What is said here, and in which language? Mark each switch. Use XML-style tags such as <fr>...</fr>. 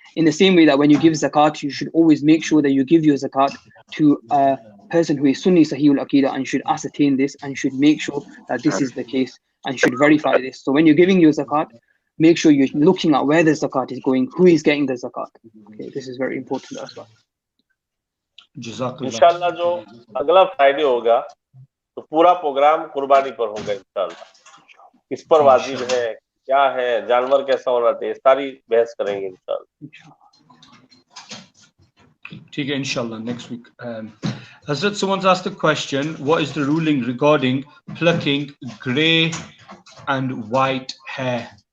<en>In the same way that when you give zakat, you should always make sure that you give your zakat to a person who is Sunni Sahihul Aqidah and should ascertain this and should make sure that this is the case and should verify this. So when you're giving your zakat, make sure you're looking at where the zakat is going, who is getting the zakat. Okay, this is very important as well.</en> <hi>इंशाल्लाह जो अगला Friday होगा तो पूरा programme कुर्बानी पर होगा इंशाल्लाह. किस पर वाजिब है, क्या है, जानवर कैसा होना चाहिए, सारी बहस करेंगे इंशाल्लाह. ठीक है, इंशाल्लाह</hi> <en>next week. Hazrat, someone's asked a question, what is the ruling regarding plucking grey and white hair?</en>